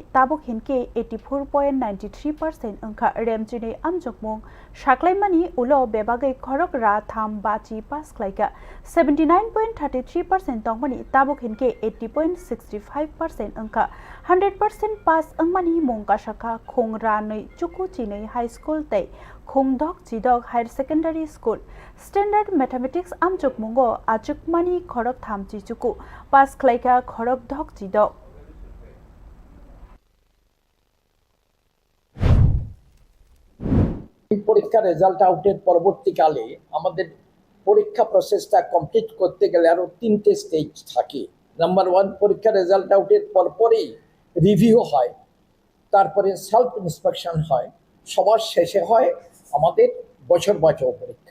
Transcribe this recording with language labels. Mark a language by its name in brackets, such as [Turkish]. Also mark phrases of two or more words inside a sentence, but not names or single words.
[Kok Borok] Tabuk Hinke 84.93% Angka Remchine Amjokmung Shaklaimani Ulo Bebagai Khorok Ra Tham Bachi Pas Klaika 79.33% Tongmani Tabuk Hinke 80.65% Angka 100% Pas Angmani Mongka Shaka Khong Ranai Chuku Chine [English] High School [Kok Borok] Tay Khongdok Chidok [English] Higher Secondary School Standard Mathematics [Kok Borok] Amjok Mungo Achukmani Khorok Thamchi Chuku Pas Klaika Khorok Dok Chidok [Bangla] পরীক্ষা [English] result out [Bangla] পরবর্তীকালে আমাদের পরীক্ষা [English] process complete [Bangla] করতে গেলে আরো তিনটে স্টেজ থাকে। নাম্বার 1 পরীক্ষা [English] result out [Bangla] পরপরই রিভিউ হয়, তারপরে [English] self inspection [Bangla] হয়, সবার শেষে হয় আমাদের বছর বাঁচাও পরীক্ষা।